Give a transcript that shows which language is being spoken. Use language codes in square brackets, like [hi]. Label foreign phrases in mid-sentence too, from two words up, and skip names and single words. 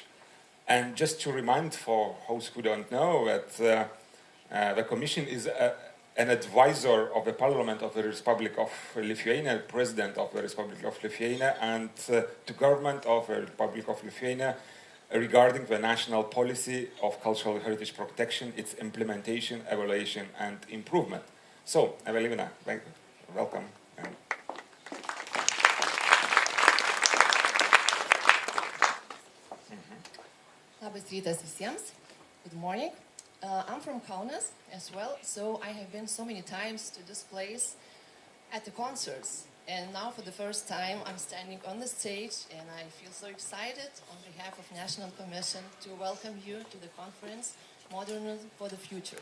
[en] And just to remind for those who don't know that the Commission is an advisor of the Parliament of the Republic of Lithuania, President of the Republic of Lithuania, and the government of the Republic of Lithuania regarding the national policy of cultural heritage protection, its implementation, evaluation, and improvement. So, Evelina, welcome. [lt] Labas rytas visiems. [en] Good morning. I'm from Kaunas as well, so I have been so many times to this place at the concerts. And now for the first time I'm standing on the stage, and I feel so excited on behalf of National Commission to welcome you to the conference Modernism for the Future.